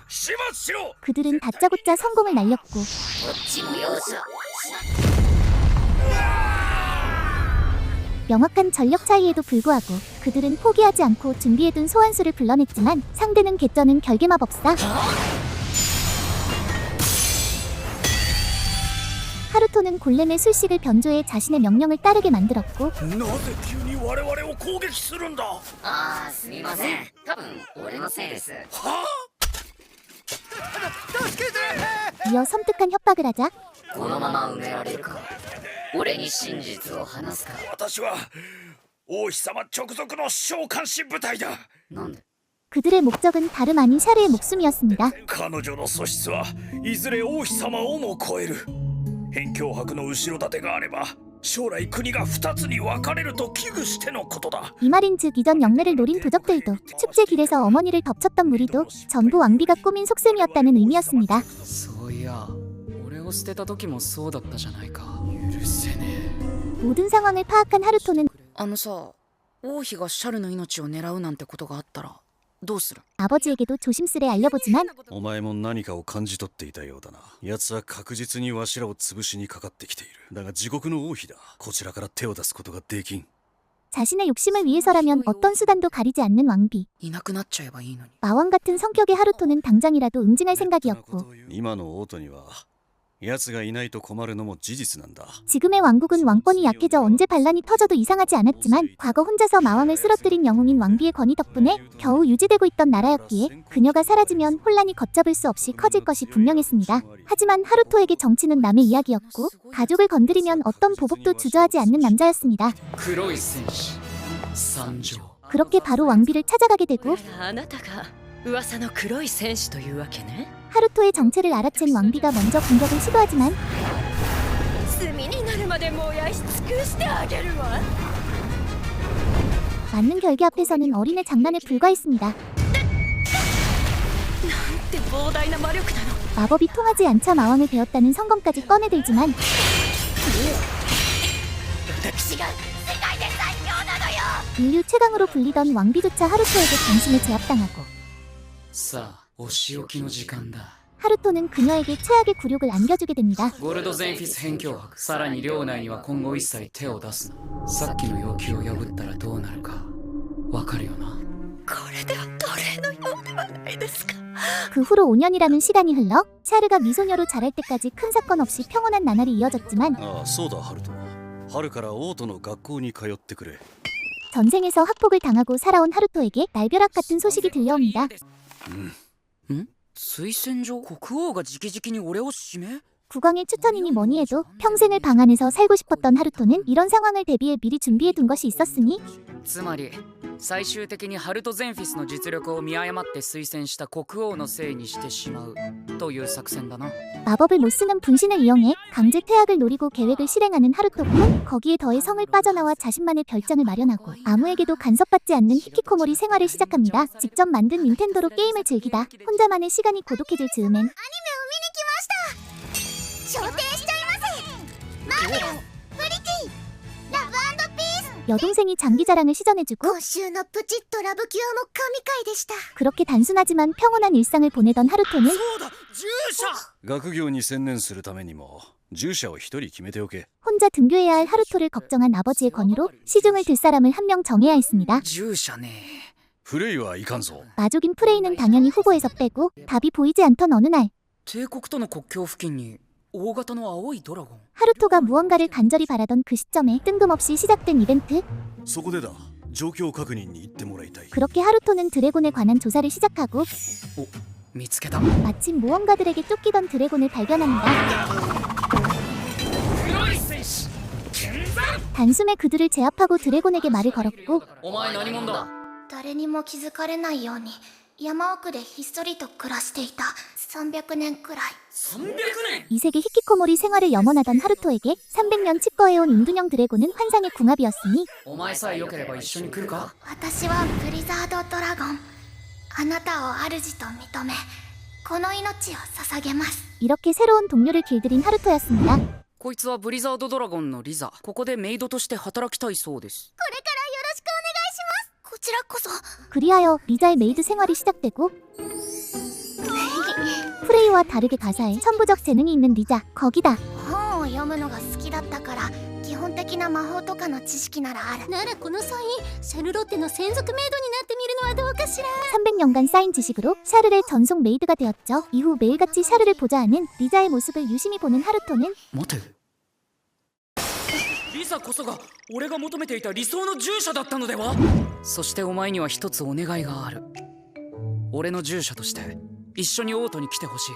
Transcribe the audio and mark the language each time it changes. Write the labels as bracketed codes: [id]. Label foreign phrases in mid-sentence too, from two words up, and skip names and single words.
[ja] 始末しろ。 [ko] 그들은 다짜고짜 성공을 날렸고 [ja] こっちも容赦。 [ko] 명확한 전력 차이에도 불구하고 그들은 포기하지 않고 준비해둔 소환수를 불러냈지만 상대는 개쩌는 결계마법사. 하루토는 골렘의 술식을 변조해 자신의 명령을 따르게 만들었고 [ja] なぜ急に我々を攻撃するんだ。ああ、すみません。多分俺のせいです。 [ko] 이어 섬뜩한 협박을 하자 [ja] このまま埋められるか。俺に真実を話すか。私は王妃様直属の召喚士部隊だ。なんで？ [ko] 그들의 목적은 다름 아닌 샤르의 목숨이었습니다. [ja] 彼女の素質はいずれ王妃様をも超える。辺境伯の後ろ盾があれば将来国が2つに分かれると危惧してのことだ。 [ko] 이 말인즉 이전 영래를 노린 도적들도 축제 길에서 어머니를 덮쳤던 무리도 전부 왕비가 꾸민 속셈이었다는 의미였습니다. [ja] そういや俺を捨てた時もそうだったじゃないか。許せね [ko] 모든 상황을 파악한 하루토는 [ja] あのさ、王妃がシャルの命を狙うなんてことがあったらどうする？ [ko] 아버지에게도 조심스레 알려보지만 [ja] お前も何かを感じ取っていたようだな。奴は確実にわしらを潰しにかかってきている。だが地獄の王妃だ。こちらから手を出すことができん。 [ko] 자신의 욕심을 위해서라면 어떤 수단도 가리지 않는 왕비. [ja] いなくなっちゃえばいいのに。 [ko] 마왕 같은 성격의 하루토는 당장이라도 응징할 생각이었고 [ja] 今の王都には奴がいないと困るのも事実なんだ。 [ko] 지금의 왕국은 왕권이 약해져 언제 반란이 터져도 이상하지 않았지만 과거 혼자서 마왕을 쓰러뜨린 영웅인 왕비의 권위 덕분에 겨우 유지되고 있던 나라였기에 그녀가 사라지면 혼란이 걷잡을 수 없이 커질 것이 분명했습니다. 하지만 하루토에게 정치는 남의 이야기였고 가족을 건드리면 어떤 보복도 주저하지 않는 남자였습니다. [ja] 黒い戦士参上。 [ko] 그렇게 바로 왕비를 찾아가게 되고 [ja] あなたが噂の黒い戦士というわけね。 [ko] 하루토의 정체를 알아챈 왕비가 먼저 공격을 시도하지만 [ja] 炭になるまで燃やし尽くしてあげるわ。 [ko] 맞는 결계 앞에서는 어린애 장난에 불과했습니다. [ja] なんて膨大な魔力なの。 [ko] 마법이 통하지 않자 마왕을 배웠다는 성검까지 꺼내들지만 [ja] 私が世界で最強なのよ。 [ko] 인류 최강으로 불리던 왕비조차 하루토에게 단숨에 제압당하고 [ja] さあお仕置きの時間だ。 [ko] 하루토는 그녀에게 최악의 굴욕을 안겨주게 됩니다. [ja] ゴルドゼンフィス辺境伯、さらに領内には今後一切手を出すな。さっきの要求を破ったらどうなるかわかるよな。これでは奴隷のようではないですか。 [ko] 그 후로 5년이라는 시간이 흘러 샤르가 미소녀로 자랄 때까지 큰 사건 없이 평온한 나날이 이어졌지만 [ja] ああ、そうだハルト。春から王都の学校に通ってくれ。 [ko] 전생에서 학폭을 당하고 살아온 하루토에게 날벼락 같은 소식이 들려옵니다. [ja] 推薦状？国王が直々に俺を指名？ [ko] 국왕의 추천이니 뭐니 해도 평생을 방 안에서 살고 싶었던 하루토는 이런 상황을 대비해 미리 준비해둔 것이 있었으니 [ja] つまり最終的にハルトゼンフィスの実力を見誤って推薦した国王のせいにしてしまうという作戦だな。 [ko] 마법을 못 쓰는 분신을 이용해 강제 퇴학을 노리고 계획을 실행하는 하루토군 거기에 더해 성을 빠져나와 자신만의 별장을 마련하고 아무에게도 간섭받지 않는 히키코모리 생활을 시작합니다. 직접 만든 닌텐도로 게임을 즐기다 혼자만의 시간이 고독해질 즈음엔 [ja] アニメを見に来ました。昇天しちゃいます。 [en] marvelous, pretty, love & peace. [ko] 여동생이 장기 자랑을 시전해주고 [ja] 今週のプチッとラブキュアも神回でした。 [ko] 그렇게 단순하지만 평온한 일상을 보내던 하루토는 [ja] そうだ、従者。学業に専念するためにも従者を一人決めておけ。 [ko] 혼자 등교해야 할 하루토를 걱정한 아버지의 권유로 시중을 들 사람을 한 명 정해야 했습니다. [ja] 従者ね。フレイはいかんぞ。 [ko] 마족인 프레이는 당연히 후보에서 빼고 답이 보이지 않던 어느 날 [ja] 帝国との国境付近に大型の青いドラゴン。 [ko] 하루토가 무언가를 간절히 바라던 그 시점에 뜬금없이 시작된 이벤트. [ja] そこでだ。状況確認に行ってもらいたい。 [ko] 그렇게 하루토는 드래곤에 관한 조사를 시작하고 [ja] 見つけた。 [ko] 마침 모험가들에게 쫓기던 드래곤을 발견합니다. [ja] 黒い戦士見参。 [ko] 단숨에 그들을 제압하고 드래곤에게 말을 걸었고 [ja] お前何者だ。誰にも気づかれないように山奥でひっそりと暮らしていた。300年くらい。 300年。 [ko] 이 세계 히키코모리 생활을 염원하던 하루토에게 300년 치과해온 운둔형 드래곤은 환상의 궁합이었으니 [ja] お前さえ良ければ一緒に来るか。私はブリザードドラゴン。あなたを主と認め、この命を捧げます。 [ko] 이렇게 새로운 동료를 길들인 하루토였습니다. [ja] こいつはブリザードドラゴンのリザ。ここでメイドとして働きたいそうです。これからよろしくお願いします。こちらこそ。 [ko] 그리하여 리자의 메이드 생활이 시작되고 프레이와 다르게 가사에 천부적 재능이 있는 리자. 거기다 [ja] 本を読むのが好きだったから基本本的な魔法とかの知識ならある。ならこの際シャルロッテの専属メイドになってみるのはどうかしら。 [ko] 300년간 쌓인 지식으로 샤를의 전속 메이드가 되었죠. 이후 매일같이 샤를을 보좌하는 리자의 모습을 유심히 보는 하루토는 [ja] 待てリサこそが俺が求めていた理想の従者だったのでは。そしてお前には一つお願いがある。俺の従者として一緒にオートに来てほしい。